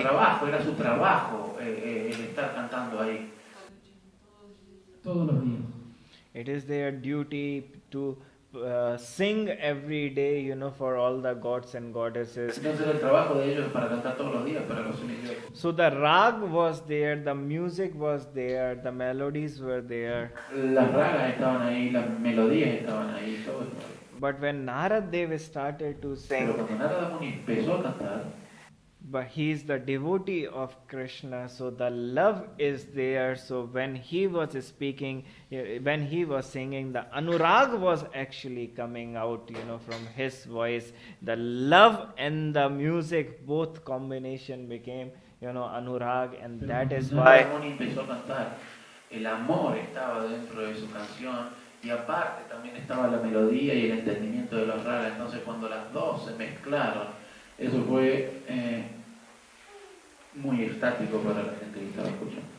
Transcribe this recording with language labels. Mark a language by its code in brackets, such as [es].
[es] Era su trabajo el estar cantando ahí. Todos los días. [en] It is their duty to sing every day, for all the gods and goddesses. [es] Entonces el trabajo de ellos es para cantar todos los días para los semidiosos. [en] So the rag was there, the music was there, the melodies were there. [es] Las ragas estaban ahí, las melodías estaban ahí, todo estaba ahí. [en] But when Naradev started to sing, [es] Pero cuando Narada Muni empezó a cantar, [en] but he is the devotee of Krishna, so the love is there. So when he was speaking, when he was singing, the anurag was actually coming out, from his voice. The love and the music, both combination became, anurag, and that is why. [es] Narada Muni empezó a cantar. El amor estaba dentro de su canción y aparte también estaba la melodía y el entendimiento de los ragas. Entonces cuando las dos se mezclaron, eso fue muy estático para la gente que estaba escuchando.